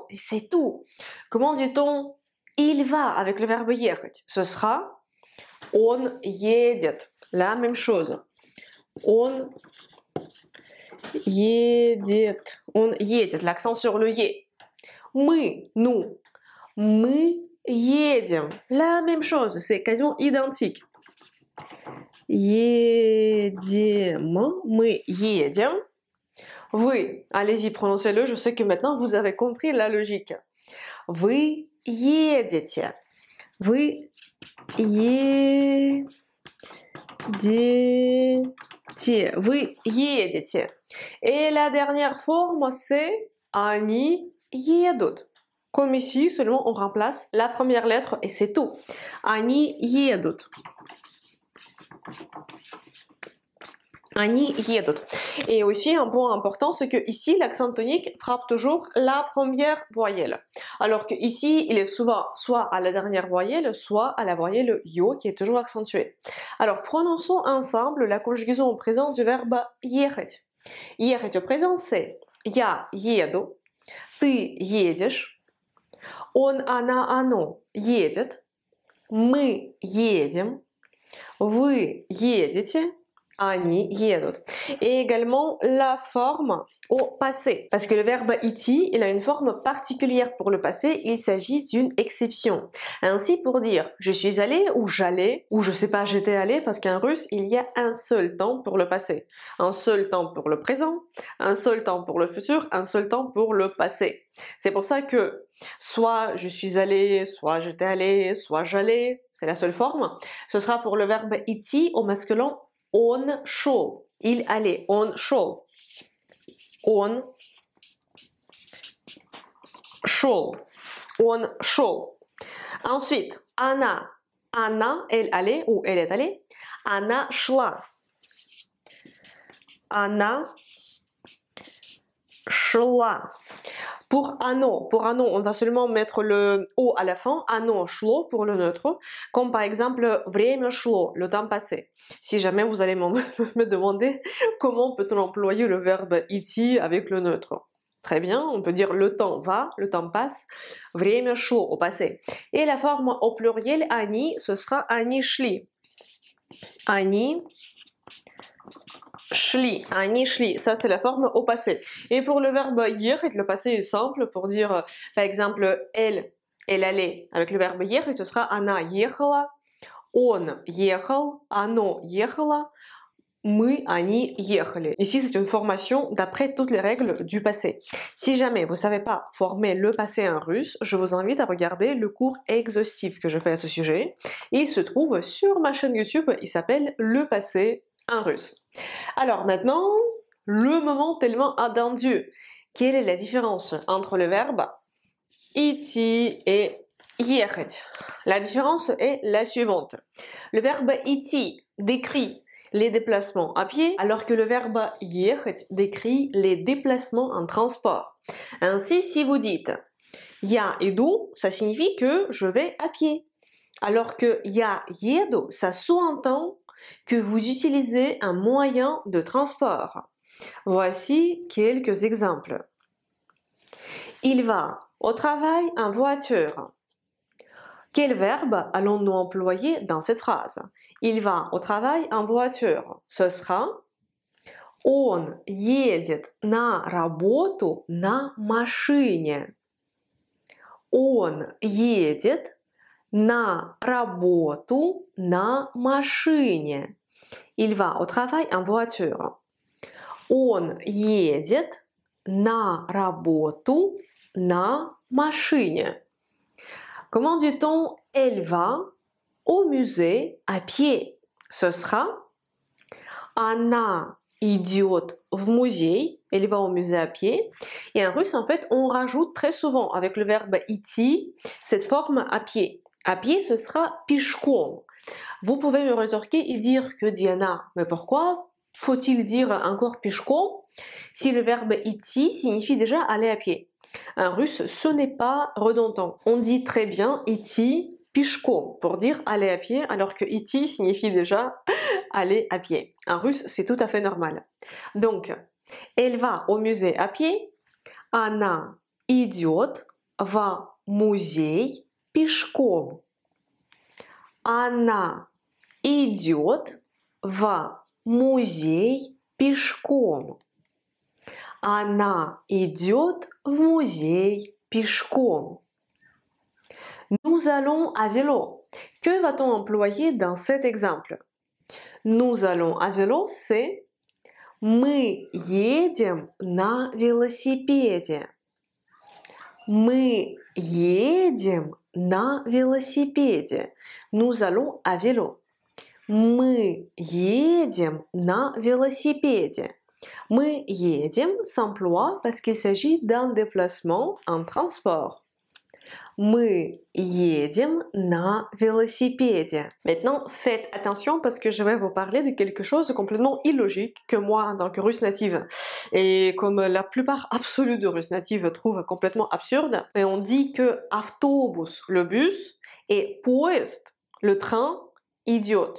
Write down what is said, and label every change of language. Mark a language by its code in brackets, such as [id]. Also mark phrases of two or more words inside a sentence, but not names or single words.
[fr] Et c'est tout. Comment dit-on il va avec le verbe ехать? Ce sera [ru] on едет. [fr] La même chose. [ru] On едет. On едет. [fr] L'accent sur le yé. Мы, nous. [ru] Мы едем. [fr] La même chose. C'est quasiment identique. [ru] Едем. Мы едем. Вы, [fr] allez-y, prononcez-le. Je sais que maintenant vous avez compris la logique. [ru] Вы едете. Вы едете. Вы едете. [fr] Et la dernière forme, c'est [ru] они едут. [fr] Comme ici, seulement on remplace la première lettre et c'est tout. [ru] Они едут. Они едут. [fr] Et aussi un point important, c'est que ici l'accent tonique frappe toujours la première voyelle. Alors que ici, il est souvent soit à la dernière voyelle, soit à la voyelle yo qui est toujours accentuée. Alors prononçons ensemble la conjugaison au présent du verbe ехать. [ru] Ехать [fr] au présent, c'est [ru] я еду, ты едешь, он, она, оно едет, мы едем, вы едете, они едут. [fr] Et également la forme au passé. Parce que le verbe idти, il a une forme particulière pour le passé, il s'agit d'une exception. Ainsi pour dire je suis allé ou j'allais, ou je sais pas j'étais allé, parce qu'en russe, il y a un seul temps pour le passé. Un seul temps pour le présent, un seul temps pour le futur, un seul temps pour le passé. C'est pour ça que soit je suis allé, soit j'étais allé, soit j'allais, c'est la seule forme. Ce sera pour le verbe idти au masculin [ru] он шел. [fr] Il allait. [ru] Он шел. Он шел. Он шел. Ensuite, она. Она, [fr] elle allait ou elle est allée. [ru] Она шла. Она шла. [fr] Pour оно, on va seulement mettre le O à la fin, [ru] оно шло [fr] pour le neutre, comme par exemple [ru] время шло, [fr] le temps passé. Si jamais vous allez me demander comment peut-on employer le verbe идти avec le neutre. Très bien, on peut dire le temps va, le temps passe, [ru] время шло [fr] au passé. Et la forme au pluriel они, ce sera [ru] они шли. Они шли, [fr] ça c'est la forme au passé. Et pour le verbe ехать, le passé est simple pour dire, par exemple, elle allait. Avec le verbe ехать, ce sera [ru] она ехала, он ехал, оно ехало, мы, они ехали. [fr] Ici, c'est une formation d'après toutes les règles du passé. Si jamais vous ne savez pas former le passé en russe, je vous invite à regarder le cours exhaustif que je fais à ce sujet. Il se trouve sur ma chaîne YouTube, il s'appelle Le passé en russe. Alors maintenant, le moment tellement attendu. Quelle est la différence entre le verbe идти et ехать? La différence est la suivante. Le verbe идти décrit les déplacements à pied, alors que le verbe ехать décrit les déplacements en transport. Ainsi, si vous dites [ru] я иду, [fr] ça signifie que je vais à pied. Alors que [ru] я еду, [fr] ça sous-entend que vous utilisez un moyen de transport. Voici quelques exemples. Il va au travail en voiture. Quel verbe allons-nous employer dans cette phrase? Il va au travail en voiture. Ce sera [ru] он едет на работу на машине. Он едет на работу на машине. [fr] Il va au travail en voiture. [ru] Он едет на работу на машине. [fr] Comment dit-on elle va au musée à pied? Ce sera [ru] она идет в музей. [fr] Elle va au musée à pied. Et en russe, en fait, on rajoute très souvent avec le verbe идти cette forme à pied. À pied, ce sera пешком. Vous pouvez me rétorquer et dire que Diana, mais pourquoi faut-il dire encore пешком si le verbe идти signifie déjà aller à pied? En russe, ce n'est pas redondant. On dit très bien [ru] идти пешком [fr] pour dire aller à pied, alors que идти signifie déjà aller à pied. En russe, c'est tout à fait normal. Donc, elle va au musée à pied. [ru] Она идет в музей пешком. Она идет в музей пешком. Она идет в музей пешком. [fr] Nous allons à vélo. Que va-t-on employer dans cet exemple? Nous allons à vélo, c'est [ru] мы едем на велосипеде. Мы едем на велосипеде. [fr] Nous allons à vélo. [ru] Мы едем на велосипеде. Мы едем [fr] s'emploie parce qu'il s'agit d'un déplacement en transport. [ru] Мы едем на велосипеде. [fr] Maintenant, faites attention parce que je vais vous parler de quelque chose de complètement illogique que moi, en tant que russe native, et comme la plupart absolue de russes natives trouvent complètement absurde, et on dit que автобус, le bus, et поезд, le train, идет.